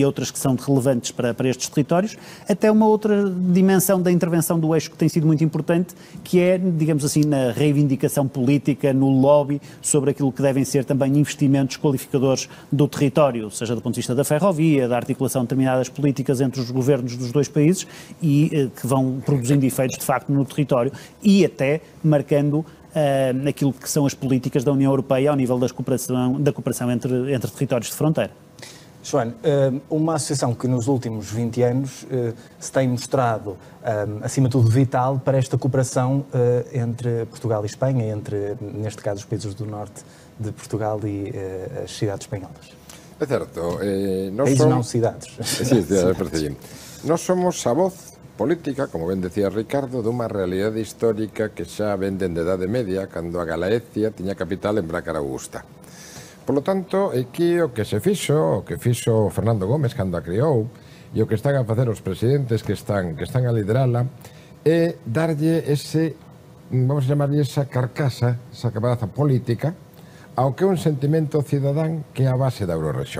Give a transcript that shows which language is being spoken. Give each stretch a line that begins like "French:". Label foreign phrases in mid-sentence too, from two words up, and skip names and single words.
Portuguese: outras que são relevantes para estes territórios, até uma outra dimensão da intervenção do eixo que tem sido muito importante, que é, digamos assim, na reivindicação política, no lobby, sobre aquilo que devem ser também investimentos qualificadores do território, seja do ponto de vista da ferrovia, da articulação de determinadas políticas entre os governos dos dois países e que vão produzindo efeitos de facto no território e até marcando aquilo que são as políticas da União Europeia ao nível da cooperação entre territórios de fronteira. João, uma associação que nos últimos 20 anos se tem mostrado, acima de tudo, vital para esta cooperação entre Portugal e Espanha, entre, neste caso, os países do norte de Portugal e as cidades espanholas. É certo.
Galician: Países non cidades. Sí, nós somos a voz política, como ben decía Ricardo, dunha realidade histórica que xa ven dende a Idade Media, cando a Galaecia tiña capital en Brácara Augusta.
Spanish: Por lo tanto,
Galician: aquí o que se fixo, o que fixo Fernando Gómez cando a criou, e o que están a facer os presidentes que están a liderala, é darlle ese, vamos a chamarlle esa carcasa, esa capaza política, ao que é un sentimento cidadán que é a base da Eurorrexión.